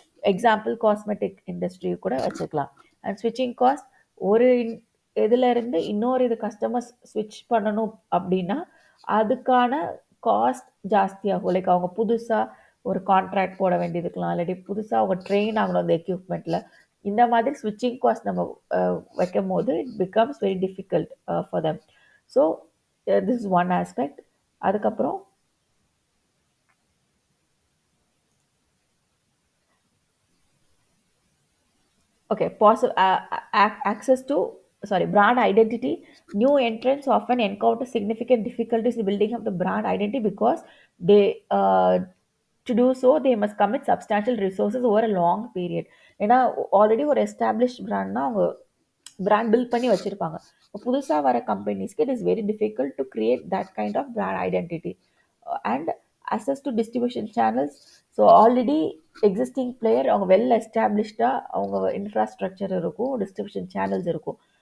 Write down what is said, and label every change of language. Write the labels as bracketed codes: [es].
[ta] Example cosmetic industry கூட வச்சுக்கலாம். And ஸ்விட்சிங் காஸ்ட் ஒரு இதுல இருந்து இன்னொரு இது கஸ்டமர்ஸ் ஸ்விட்ச் பண்ணணும் அப்படின்னா அதுக்கான காஸ்ட் ஜாஸ்தியாகும். லைக் அவங்க புதுசாக ஒரு கான்ட்ராக்ட் போட வேண்டியதுக்கலாம், இல்லாட்டி புதுசாக அவங்க ட்ரெயின் ஆகணும் அந்த எக்யூப்மெண்ட்டில். இந்த மாதிரி ஸ்விட்சிங் காஸ்ட் நம்ம வைக்கும் போது [en] It becomes very difficult for them. So this is one aspect. அதுக்கப்புறம் okay, access to, sorry, brand identity. New entrants often encounter significant difficulties in building up the brand identity because they to do so they must commit substantial resources over a long period. [ta] ஏன்னா already ஒரு established பிராண்ட்னா அவங்க brand build பண்ணி வச்சிருப்பாங்க. புதுசாக வர கம்பெனிஸ்க்கு [en] It is very difficult to create that kind of brand identity. And access to distribution channels. [ta] So already existing player அவங்க well எஸ்டாப்ளிஷ்டாக அவங்க infrastructure இருக்கும், டிஸ்ட்ரிபியூஷன் சேனல்ஸ் இருக்கும்.